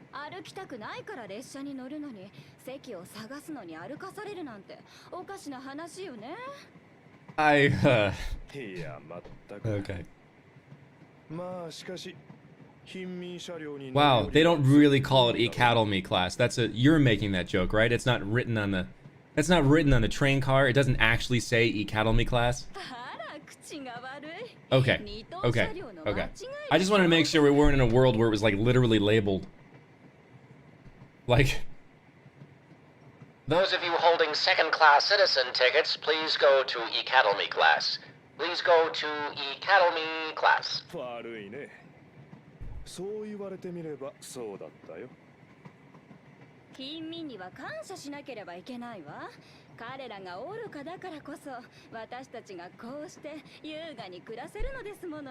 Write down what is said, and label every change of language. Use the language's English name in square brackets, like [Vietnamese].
[Japanese] 歩きたくないから列車に乗るのに席を探すのに歩かされるなんておかしな話よね。 [English] I [Japanese] いや、まったく。 [English] okay. [Japanese] まあしかし、貧民車両に [English] Wow, they don't really call it Academy class. You're making that joke, right? It's not written on the train car. It doesn't actually say Academy class. [Japanese] あら、口が悪い。 [English] Okay. [Japanese] 二等 [English] Okay. [Japanese] 車両の間違 [English] Okay. [Japanese] い [English] I just wanted to make sure we weren't in a world where it was like literally labeled. Like Those of you holding second-class citizen tickets, please go to Academy class. Please go to Academy class. [Japanese] 悪いね。そう言われてみればそうだったよ。貧民には感謝しなければいけないわ。彼らが愚かだからこそ私たちがこうして優雅に暮らせるのですもの。